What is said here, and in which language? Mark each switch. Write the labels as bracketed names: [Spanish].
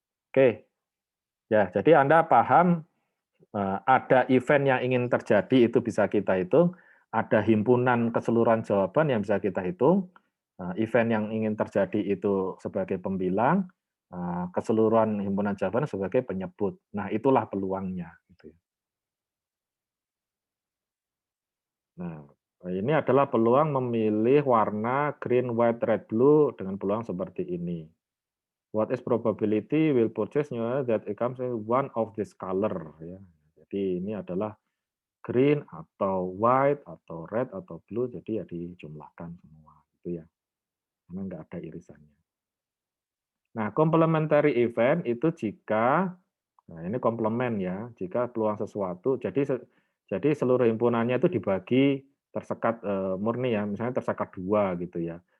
[Indonesian] Oke, ya jadi Anda paham ada event yang ingin terjadi itu bisa kita hitung, ada himpunan keseluruhan jawaban yang bisa kita hitung, event yang ingin terjadi itu sebagai pembilang, keseluruhan himpunan jawaban sebagai penyebut. Nah, itulah peluangnya gitu ya. Nah, ini adalah peluang memilih warna [English] green, white, red, blue [Indonesian] dengan peluang seperti ini. [English] What is probability will purchase that it comes in one of this color ya. [Indonesian] Jadi ini adalah green atau white atau red atau blue, jadi ya dijumlahkan semua gitu ya. Karena nggak ada irisannya. Nah, complementary event itu jika, nah ini komplement ya, jika peluang sesuatu, jadi seluruh himpunannya itu dibagi tersekat murni ya, misalnya tersekat 2 gitu ya.